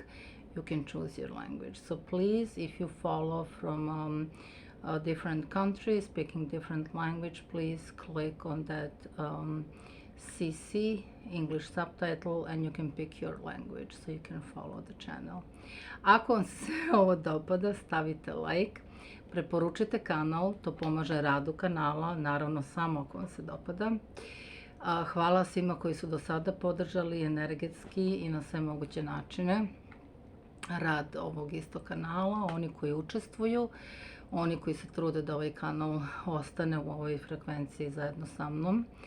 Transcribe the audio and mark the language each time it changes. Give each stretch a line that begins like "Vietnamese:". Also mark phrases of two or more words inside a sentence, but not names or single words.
English: You can choose your language. So please, if you follow from different countries speaking different language, please click on that CC English subtitle and you can pick your language so you can follow the channel.
Serbian: Ako vam se ovo dopada, stavite like, preporučite kanal, to pomaže radu kanala, naravno samo ako vam se dopada. Hvala svima koji su do sada podržali energetski i na sve moguće načine rad ovog isto kanala, oni koji učestvuju, oni koji se trude da ovaj kanal ostane u ovoj frekvenciji zajedno sa mnom.